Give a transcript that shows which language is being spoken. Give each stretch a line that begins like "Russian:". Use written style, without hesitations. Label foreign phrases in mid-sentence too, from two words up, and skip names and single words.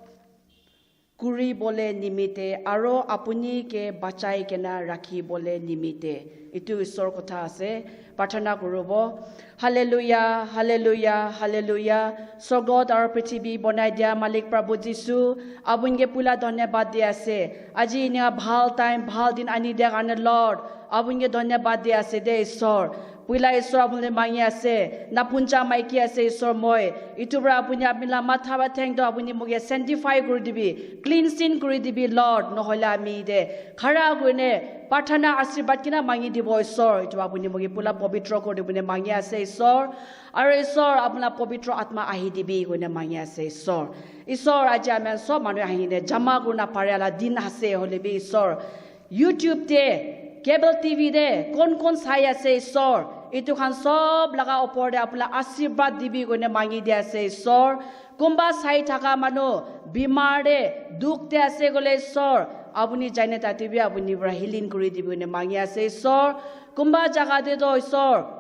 Naga Pidgin: kuri bole nimite aro apuni ke bachai kena rakhi bole nimite itu isor kotha ase prarthana korobo hallelujah hallelujah hallelujah sogod ar prithibi bonai dia malik prabhu jisu abunge pula dhanyabad dia ase aji ina bhal time bhal din ani dia karone lord abunge dhanyabad dia ase de isor Pula isor abunle mangi ase napuncha maiki ase isor moi itubra apunya apnila matha ba theng do apuni moge sanctify kori dibi cleansing kori dibi lord nohola ami de khara goine pathana ashirwad kina mangi dibo isor itu apuni moge pula pavitra kori dibune mangi ase isor aro isor apna pavitra atma ahi dibi goine mangi ase isor aji amen sob manu ahine jama guna parela din ase holebi isor YouTube te Cable TV de kon sai ase isor itu khan sob laga opor de apla ashirwad dibi gone mangi dia ase isor kumba sai thaka manu bimar de duk te ase gole isor apuni jaine tatibi apuni bra healing kori dibi gone mangi ase isor kumba jaga de do isor